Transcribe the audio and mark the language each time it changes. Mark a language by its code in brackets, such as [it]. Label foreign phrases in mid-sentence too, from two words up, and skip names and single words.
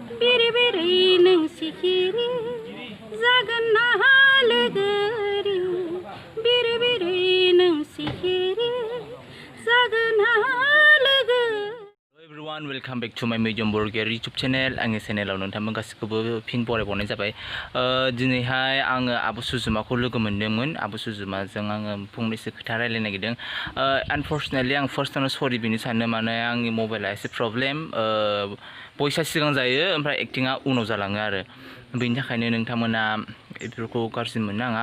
[brx] बिरि बिरि नों सिखिरि जागोन ना लोगोरि बिरि बिरि नों सिखिरि जागोन ना लोगो [en] Everyone, welcome back to my Mediyon Borgoary YouTube channel. [brx] आंनि चेनेलाव नोंथांमोन गासिखौबो फिन बरायबावनाय जाबाय। दिनैहाय आङो आब' सुजुमाखौ लोगो मोनदोंमोन। आब' सुजुमाजों आङो फंनैसो खोथा रायलायनो नागिरदों। Unfortunately आं फार्स्टआवनो सरि बिनो सानो माने आंनि मबाइला एसे प्रब्लेम। भइसआ सिगां जायो ओमफ्राय एक्टिंआ उनाव जालाङो आरो बेनि थाखायनो नोंथांमोना बेफोरखौ गाज्रि मोननो नाङा।